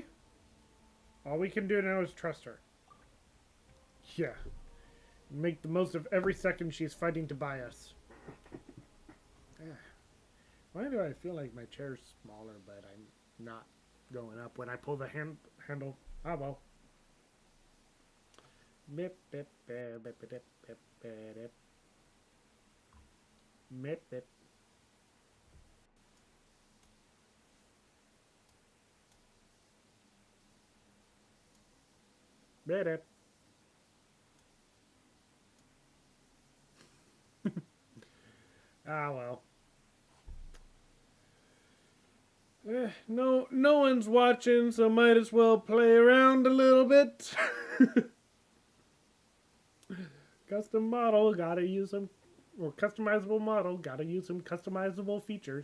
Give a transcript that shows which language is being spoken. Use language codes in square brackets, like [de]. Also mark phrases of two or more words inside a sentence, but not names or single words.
[en] All we can do now is trust her. Yeah. Make the most of every second she's fighting to buy us. Why do I feel like my chair's smaller, but I'm not going up when I pull the handle? Ah, well. Mip, bip, bip, bip, bip, bip, bip. Mip, bip. Bip, bip. Ah, well. No one's watching, so might as well play around a little bit. Custom model, gotta use some, or customizable model, gotta use some customizable features.